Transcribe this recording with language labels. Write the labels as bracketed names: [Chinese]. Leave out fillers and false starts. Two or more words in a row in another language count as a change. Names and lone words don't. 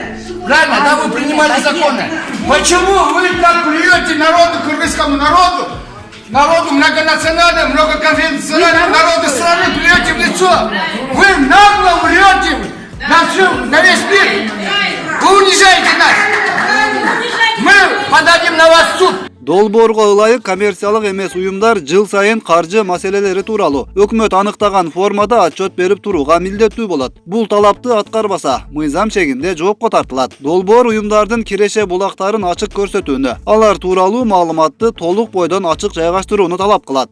[Russian] Правильно, да, вы принимали законы. Почему вы так плюете народу, кыргызскому народу, народу многонациональному, многоконфессиональному народу страны плюете в лицо? Вы нагло врете на весь мир. Вы унижаете нас. Мы подадим на вас в суд. [Kyrgyz] Долбоорго ылайык коммерциялык эмес уюмдар жыл сайын каржы маселелери тууралуу өкмөт аныктаган формада отчет берип турууга милдеттүү болот. Бул талапты аткарбаса, мыйзам чегинде жоопко тартылат. Долбоор уюмдардын киреше булактарын ачык көрсөтүүнү, алар тууралуу маалыматты толук бойдон ачык жайгаштырууну талап кылат.